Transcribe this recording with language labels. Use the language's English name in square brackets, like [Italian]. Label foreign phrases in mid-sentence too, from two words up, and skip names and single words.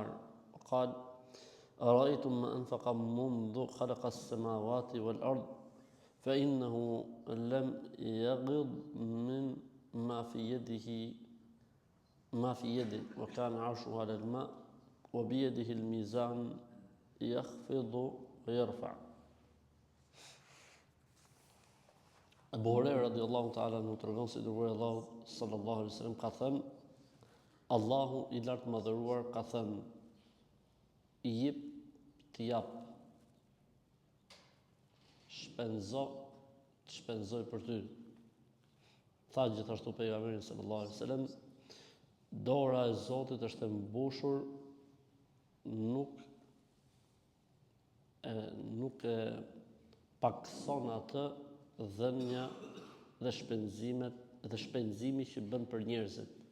[Arabic] وقال أرأيتم ما أنفق منذ خلق السماوات والأرض فإنه لم يغض من ما في يده وكان عرشه على الماء وبيده الميزان يخفض ويرفع. [Albanian] Abu Huraira [Arabic] رضي الله تعالى [Albanian] në tregon se dërguari Allahu [Arabic] صلى الله عليه وسلم [Albanian] ka thënë, Allahu i lartë madhëruar ka thënë, i jep të jap, shpenzoj për ty. Tha gjithashtu pejgamberi [Arabic] صلى الله عليه وسلم, [Albanian] dora e Zotit është e mbushur, nuk e pakson atë dhënia dhe shpenzimi që bën për njerëzit.